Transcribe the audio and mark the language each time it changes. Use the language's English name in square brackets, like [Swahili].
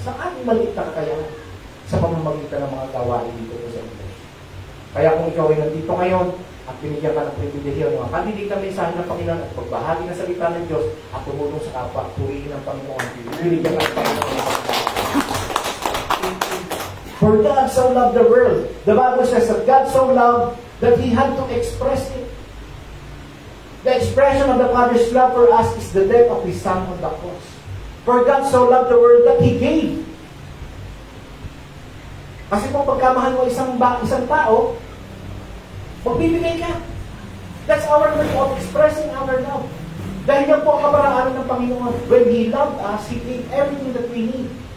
[Filipino] Saan maliit na kakayahan? Sa pamamagitan ng mga gawain dito sa Iglesia. Kaya kung ikaw ay nandito ngayon, at binigyan ka ng pribilehiyo ng mga kandidig na mensahe ng Panginoon at pagbahagi ng salita ng Diyos at tumulong sa kapwa, purihin ng Panginoon. Binigyan ka ng Panginoon. [English] For God so loved the world. The Bible says that God so loved that He had to express it. The expression of the Father's love for us is the death of His Son on the cross. For God so loved the world that He gave. [Filipino] Kasi kung pagkamahal mo isang tao, magbibigay ka. [English] That's our way of expressing our love. [Filipino] Dahil yan po ang kaparaanan ng Panginoon. [English] When He loved us, He gave everything that we need.